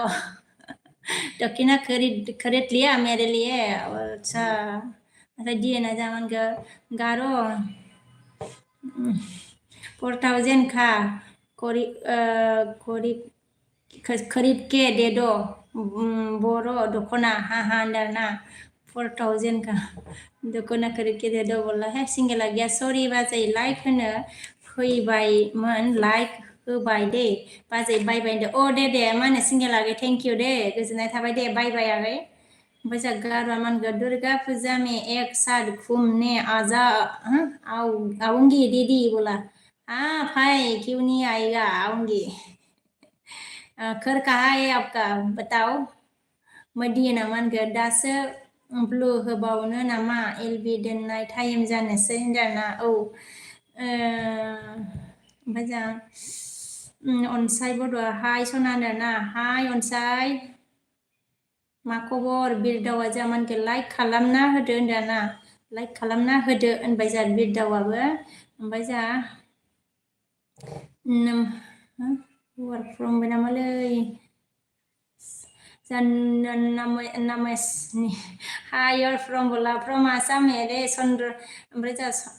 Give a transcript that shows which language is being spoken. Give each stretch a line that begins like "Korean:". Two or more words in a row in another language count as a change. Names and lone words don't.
Hindi: दक्षिणा खरीद लिया मेरे लिए और अच्छा मतलब दिए ना जामन गारो 4,000 का खरीद के दे दो बोरो दखना हाँ अंदर 4,000 का दखना खरीद के दे दो बोला है
Bodo: सिंगेला गैया सरि बाजै लाइक होनो फैबायमोन लाइक होबाय दे बाजै बाय दे अ दे मा होनो सिंगेला आगै
English: thank you
Bodo: दे गोजोननाय थाबाय दे बाय आगै ओमफ्राय जा गारवा मानगो
Hindi: दुर्गा पूजा में एक साथ घूमने आजा आऊंगी दीदी बोला हाँ भाई क्यों नहीं आएगा आऊंगी घर कहाँ है आपका बताओ
Bodo: मदिया नामानगो दासो ब्लु होबावनो नामा एलबि दोननाय टाइम जानोसै होनदोंना औ ओमफ्राय जा अनसाय बड'आ हाय सना होनदोंना हाय अनसाय मा खबर बिरदावा जामानखौ लाइक खालामना होदो होनदोंना लाइक खालामना होदो होनबाय जा बिरदावाबो ओमफ्राय जा वार्क फ्रम नामालै नामेसनि हायर फ्रम बोला
English: from Assam
Bodo: रे चन्द्र ओमफ्राय जा